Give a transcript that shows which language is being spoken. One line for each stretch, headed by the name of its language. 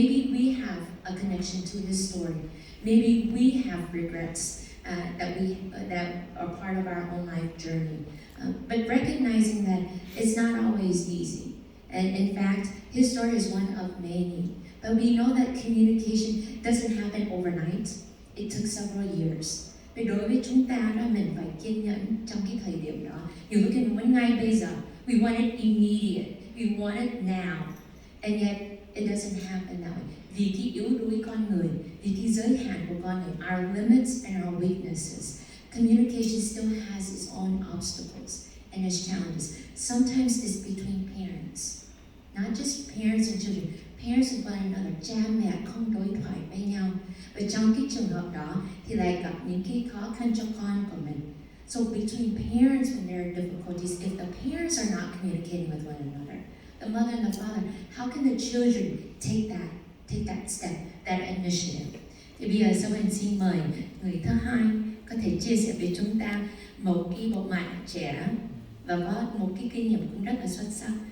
English: Maybe we have a connection to his story. Maybe we have regrets that are part of our own life journey. But recognizing that it's not always easy. And in fact, his story is one of many. But we know that communication doesn't happen overnight. It took several years.
Vietnamese: Vì đối với chúng ta đó, mình phải kiên nhẫn trong cái thời điểm đó. Nhiều lúc mình muốn ngay bây giờ.
English: We want it immediate. We want it now. And yet, it doesn't happen that way.
Vietnamese: Vì cái yếu đuối con người,
English: vì cái giới hạn của con người, our limits and our weaknesses, communication still has its own obstacles and its challenges. Sometimes it's between parents, not just parents and children, parents with one another,
Vietnamese: cha mẹ không đối thoại với nhau. Và trong cái trường hợp đó thì lại gặp những cái khó khăn cho con của mình.
English: So between parents, when there are difficulties, if the parents are not communicating with one another, the mother and the father, how can the children take that step, that initiative?
Vietnamese: Thì bây giờ sau mình xin mời người thứ hai có thể chia sẻ với chúng ta một cái bộ mặt trẻ và có một cái kinh nghiệm cũng rất là xuất sắc.